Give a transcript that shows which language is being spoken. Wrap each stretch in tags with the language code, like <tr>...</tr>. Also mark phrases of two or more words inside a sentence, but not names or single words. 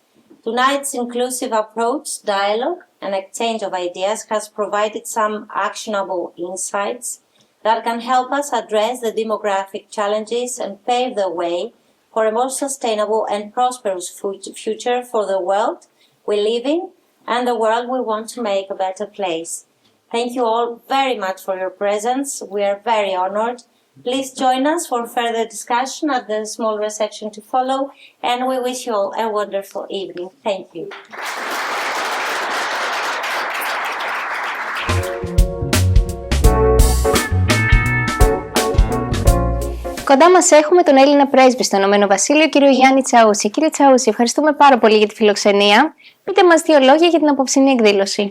<en>Tonight's inclusive approach, dialogue, and exchange of ideas has provided some actionable insights that can help us address the demographic challenges and pave the way for a more sustainable and prosperous future for the world we live in and the world we want to make a better place. Thank you all very much for your presence. We are very honored. Please join us for further discussion at the small reception to follow, and we wish you all a wonderful evening. Thank you.</en> <el>Κοντά μας έχουμε τον Έλληνα πρέσβη στο Ηνωμένο Βασίλειο, κύριο Γιάννη Τσαούση. Κύριε Τσαούση, ευχαριστούμε πάρα πολύ για τη φιλοξενία. Πείτε μας δύο λόγια για την απόψινή εκδήλωση.</el>